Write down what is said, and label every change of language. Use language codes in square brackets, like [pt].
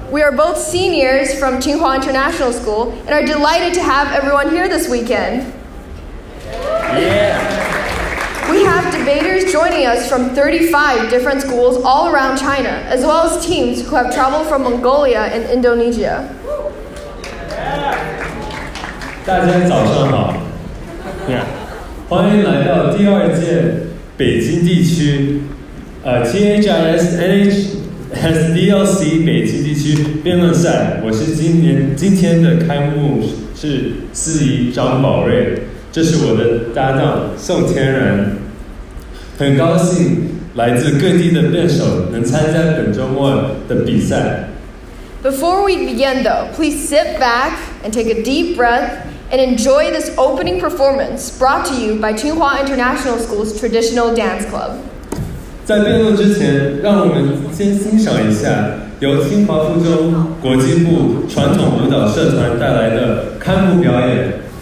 [en] We are both seniors from Tsinghua International School and are delighted to have everyone here this weekend. Yeah. We have debaters joining us from 35 different schools all around China, as well as teams who have traveled from Mongolia and Indonesia. [zh] 大家早上好，欢迎来到第二届北京地区THIS NHSDLC 北京地区辩论赛。我是今天的开幕式司仪张宝瑞，这是我的搭档宋天然。很高兴来自各地的辩手能参加本周末的比赛。 [en] Before we begin, though, please sit back and take a deep breath and enjoy this opening performance brought to you by Tsinghua International School's traditional dance club. [zh] 在辩论之前，让我们先欣赏一下由清华附中国际部传统舞蹈社团带来的开幕表演。